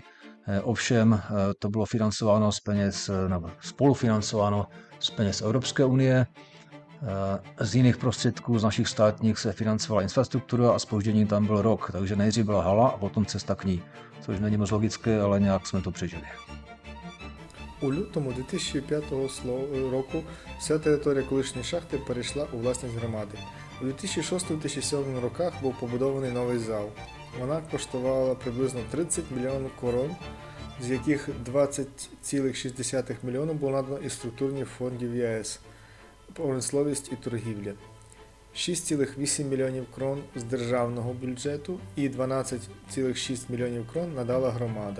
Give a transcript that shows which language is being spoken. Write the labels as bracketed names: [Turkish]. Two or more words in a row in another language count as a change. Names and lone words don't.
[Czech] Ovšem to bylo financováno z peněz, nebo spolufinancováno z peněz Evropské unie. Z jiných prostředků, z našich státních, se financovala infrastruktura a zpoždění tam byl rok, takže nejdřív byla hala a potom cesta k ní, což není moc logické, ale nějak jsme to přežili. [Ukrainian] У лютому 2005 року вся територія колишньої шахти перейшла у власність громади. У 2006-2007 роках був побудований новий зал. Вона коштувала приблизно 30 мільйонів корон, з яких 20,6 мільйонів було надано із структурних фондів ЄС, промисловість і торгівля, 6,8 мільйонів крон з державного бюджету і 12,6 мільйонів крон надала громада.